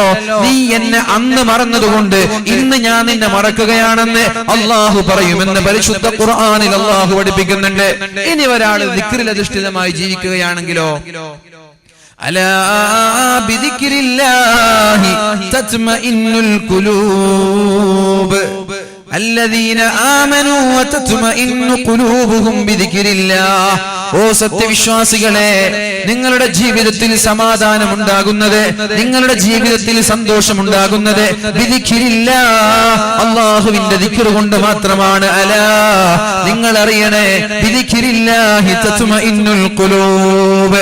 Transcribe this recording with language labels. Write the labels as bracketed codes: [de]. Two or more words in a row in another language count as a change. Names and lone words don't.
[ml] നീ എന്നെ അന്ന് മറന്നതുകൊണ്ട് ഇന്ന് ഞാൻ നിന്നെ മറക്കുകയാണെന്ന് അല്ലാഹു പറയുമെന്ന് പരിശുദ്ധ ഖുർആനിൽ അല്ലാഹു പഠിപ്പിക്കുന്നുണ്ട്. ഇനി ഒരാൾ ദിക്റിൽ അധിഷ്ഠിതമായി ജീവിക്കുകയാണെങ്കിലോ, [ar] ألا بذكر الله تطمئن القلوب الذين آمنوا وتطمئن قلوبهم بذكر الله. [ml] ഓ സത്യവിശ്വാസികളെ, നിങ്ങളുടെ ജീവിതത്തിൽ സമാധാനം ഉണ്ടാകുന്നത്, നിങ്ങളുടെ ജീവിതത്തിൽ സന്തോഷമുണ്ടാകുന്നത് അല്ലാഹുവിന്റെ ദിക്ർ കൊണ്ട് മാത്രമാണ്. [ar] അലാ, [ml] നിങ്ങൾ അറിയണേ, [ar] بذكر الله تطمئن القلوب.